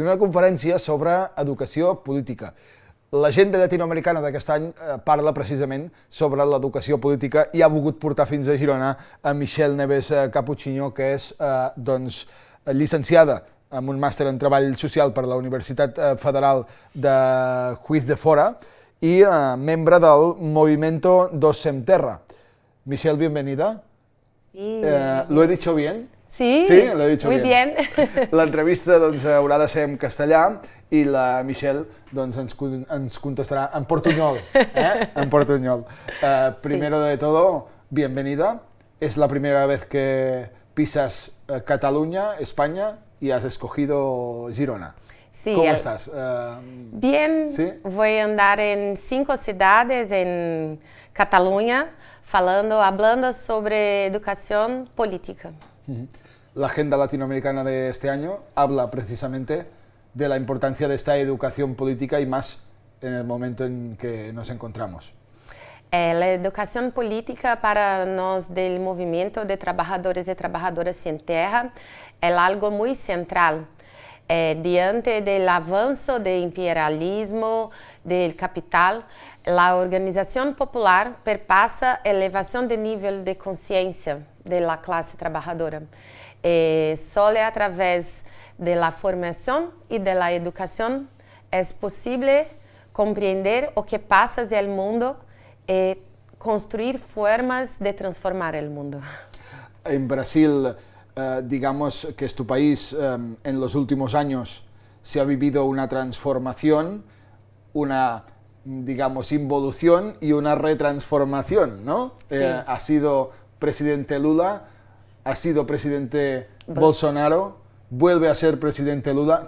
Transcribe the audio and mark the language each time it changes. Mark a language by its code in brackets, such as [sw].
[ca] Una conferència sobre educació política. L'agenda llatinoamericana d'aquest any parla precisament sobre l'educació política i ha volgut portar fins a Girona a Michelle Neves Cappuccino, que és llicenciada amb un màster en Treball Social per la Universitat Federal de Juiz de Fora i membre del Movimiento Dos Sem Terra. [es] Michelle, bienvenida. Sí. ¿Lo he dicho bien? Sí, sí, lo he dicho muy bien. [ca] L'entrevista doncs, haurà de ser en castellà i la Michelle doncs, ens contestarà en portuñol. [es] En portuñol. Primero de todo, bienvenida. Es la primera vez que pisas Cataluña, España, y has escogido Girona. Sí, ¿Cómo estás? Bien, ¿sí? Voy a andar en 5 ciudades en Cataluña, hablando sobre educación política. La agenda latinoamericana de este año habla precisamente de la importancia de esta educación política y más en el momento en que nos encontramos. La educación política para nós del movimiento de trabajadores y trabajadoras sin tierra es algo muy central. [pt] Diante del avanço do imperialismo, del capital, a organização popular perpassa a elevação de nível de consciência da classe trabalhadora. Só através da formação e da educação é possível compreender o que passa no mundo e construir formas de transformar o mundo. [es] En Brasil, digamos que es tu país, en los últimos años se ha vivido una transformación, una, digamos, involución y una retransformación, ¿no? Sí. Ha sido presidente Lula, ha sido presidente Bolsonaro, vuelve a ser presidente Lula.